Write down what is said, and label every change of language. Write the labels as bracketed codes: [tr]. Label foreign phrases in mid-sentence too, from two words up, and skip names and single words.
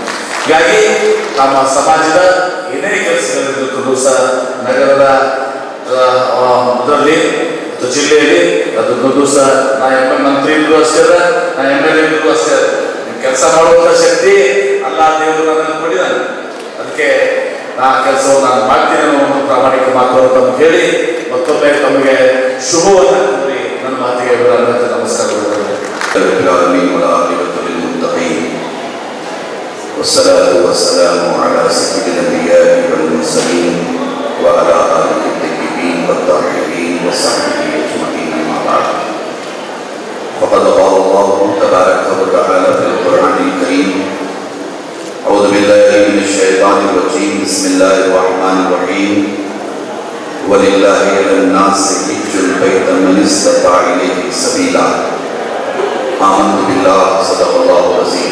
[kn] ಹೀಗಾಗಿ ನಮ್ಮ ಸಮಾಜದ ಏನೇ ಕೆಲಸಗಳಿದ್ದು ದಿವಸ ನಗರದ ಜಿಲ್ಲೆಯಲ್ಲಿ ಅದೊಂದು ದಿವಸ ಮಂತ್ರಿ ಇದ್ರು ಅಷ್ಟೇ ನಾ MLA ಇದ್ರು ಅಷ್ಟೇ ಕೆಲಸ ಮಾಡುವಂತ ಶಕ್ತಿ ಅಲ್ಲ ದೇವರು ನನಗೆ ಕೊಟ್ಟಿದ್ದಾನೆ. ಅದಕ್ಕೆ ನಾ ಕೆಲಸವನ್ನು ನಾನು ಮಾಡ್ತೀನಿ ಅನ್ನೋ ಪ್ರಾಮಾಣಿಕ ಮಾತನ್ನು ತಮಗೆ ಹೇಳಿ ಮತ್ತೊಮ್ಮೆ ತಮಗೆ ಶುಭವನ್ನು ಕೋರಿ ನನ್ನ ಮಾತಿಗೆ ನಮಸ್ಕಾರಗಳು. [ar] والصلاة والسلام على سيد الأنبياء والمرسلين وعلى آله الطيبين والطاهرين وصحبه أجمعين أما بعد. فقد قال الله تبارك وتعالى في القرآن الكريم: أعوذ بالله من الشيطان الرجيم بسم الله الرحمن الرحيم ولله على الناس حج البيت من استطاع إليه سبيلا آمنت بالله صدق الله العظيم.